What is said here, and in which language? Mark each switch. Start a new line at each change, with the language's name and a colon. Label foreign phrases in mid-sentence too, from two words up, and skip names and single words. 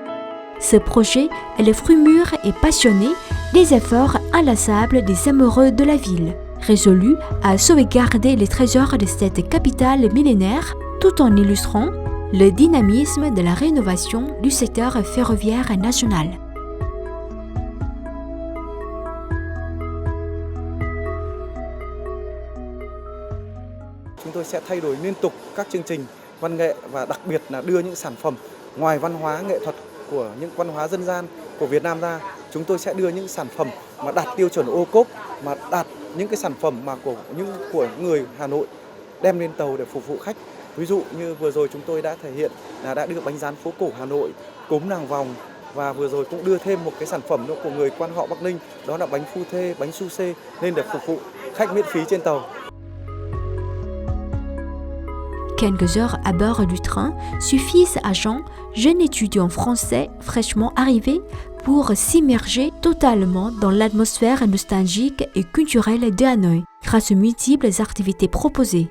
French: Ce projet est le fruit mûr et passionné des efforts inlassables des amoureux de la ville, résolus à sauvegarder les trésors de cette capitale millénaire tout en illustrant le dynamisme de la rénovation du secteur ferroviaire national.
Vietnamese: Chúng tôi sẽ thay đổi liên tục các chương trình văn nghệ và đặc biệt là đưa những sản phẩm ngoài văn hóa nghệ thuật của những văn hóa dân gian của Việt Nam ra. Chúng tôi sẽ đưa những sản phẩm mà đạt tiêu chuẩn ô cốp, mà đạt những cái sản phẩm mà của người Hà Nội đem lên tàu để phục vụ khách. Ví dụ như vừa rồi chúng tôi đã thể hiện là đã đưa bánh rán phố cổ Hà Nội, cốm nàng vòng và vừa rồi cũng đưa thêm một cái sản phẩm nữa của người quan họ Bắc Ninh, đó là bánh phu thê, bánh su xê lên để phục vụ khách miễn phí trên tàu.
French: Quelques heures à bord du train suffisent à Jean, jeune étudiant français fraîchement arrivé, pour s'immerger totalement dans l'atmosphère nostalgique et culturelle de Hanoï grâce aux multiples activités proposées.